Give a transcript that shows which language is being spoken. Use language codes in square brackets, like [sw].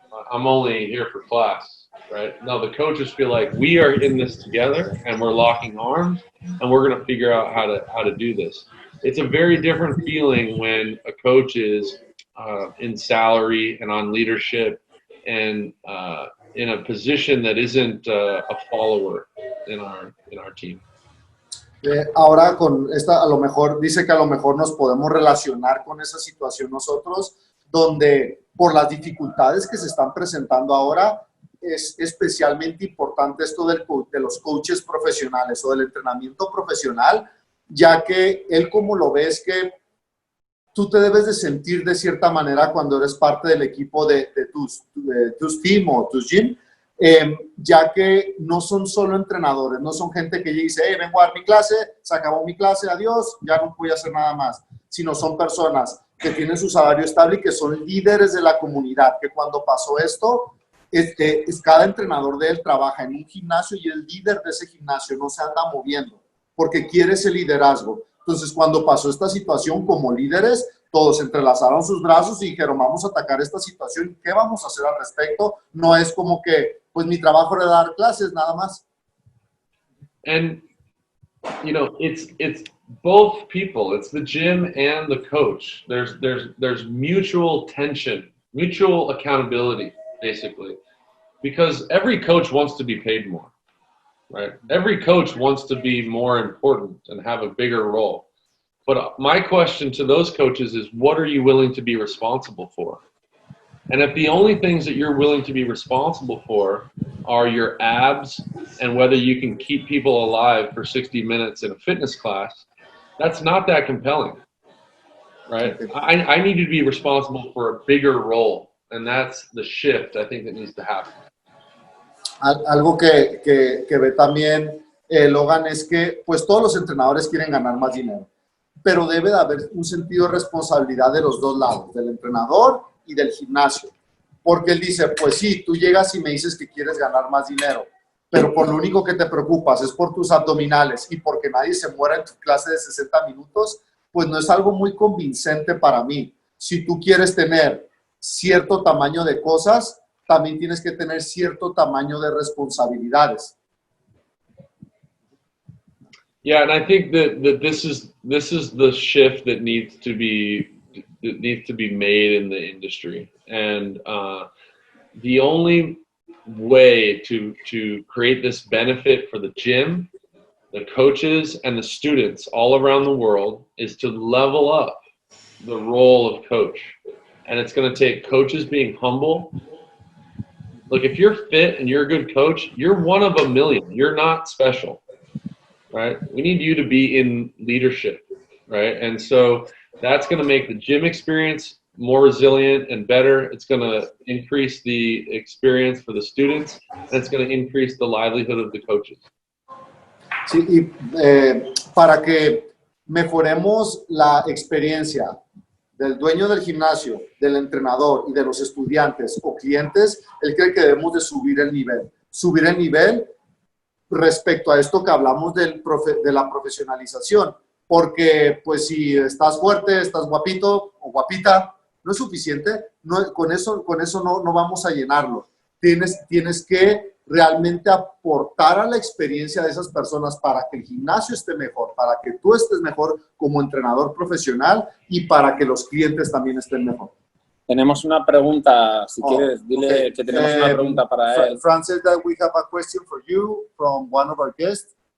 [en] I'm only here for class, right? No, the coaches feel like we are in this together and we're locking arms and we're going to figure out how to do this. It's a very different feeling when a coach is in salary and on leadership and in a position that isn't a follower in our team. [es] Ahora con esta, a lo mejor, dice que a lo mejor nos podemos relacionar con esa situación nosotros, donde por las dificultades que se están presentando ahora, es especialmente importante esto de los coaches profesionales o del entrenamiento profesional, ya que él como lo ve es que tú te debes de sentir de cierta manera cuando eres parte del equipo de tus team o tus gym, ya que no son solo entrenadores, no son gente que dice, hey, vengo a dar mi clase, se acabó mi clase, adiós, ya no voy a hacer nada más, sino son personas que tienen su salario estable y que son líderes de la comunidad, que cuando pasó esto, cada entrenador de él trabaja en un gimnasio y el líder de ese gimnasio no se anda moviendo porque quiere ese liderazgo. Entonces, cuando pasó esta situación como líderes, todos entrelazaron sus brazos y dijeron, vamos a atacar esta situación, ¿qué vamos a hacer al respecto? No es como que, pues mi trabajo era dar clases, nada más. [en] And, you know, it's both people. It's the gym and the coach. There's mutual tension, mutual accountability, basically, because every coach wants to be paid more, right? Every coach wants to be more important and have a bigger role. But my question to those coaches is, what are you willing to be responsible for? And if the only things that you're willing to be responsible for are your abs and whether you can keep people alive for 60 minutes in a fitness class, that's not that compelling, right? I need you to be responsible for a bigger role, and that's the shift I think that needs to happen. [es] Algo que ve también Logan es que pues todos los entrenadores quieren ganar más dinero, pero debe de haber un sentido de responsabilidad de los dos lados, del entrenador y del gimnasio, porque él dice, pues sí, tú llegas y me dices que quieres ganar más dinero, pero por lo único que te preocupas es por tus abdominales y porque nadie se muera en tu clase de 60 minutos, pues no es algo muy convincente para mí. Si tú quieres tener cierto tamaño de cosas, también tienes que tener cierto tamaño de responsabilidades. [en] Yeah, and I think that this is the shift that needs to be made in the industry, and the only way to create this benefit for the gym, the coaches, and the students all around the world is to level up the role of coach, and it's going to take coaches being humble. Look, if you're fit and you're a good coach, you're one of a million. You're not special, right? We need you to be in leadership, right? And so that's going to make the gym experience more resilient and better. It's going to increase the experience for the students, and it's going to increase the livelihood of the coaches. [es] Sí, y para que mejoremos la experiencia del dueño del gimnasio, del entrenador y de los estudiantes o clientes, él cree que debemos de subir el nivel respecto a esto que hablamos de la profesionalización, porque pues si estás fuerte, estás guapito o guapita, no es suficiente, con eso no vamos a llenarlo. Tienes que realmente aportar a la experiencia de esas personas para que el gimnasio esté mejor, para que tú estés mejor como entrenador profesional y para que los clientes también estén mejor. Tenemos una pregunta, si quieres, dile que tenemos una pregunta para él. [en] Fran said that we have a question for you from one of our guests.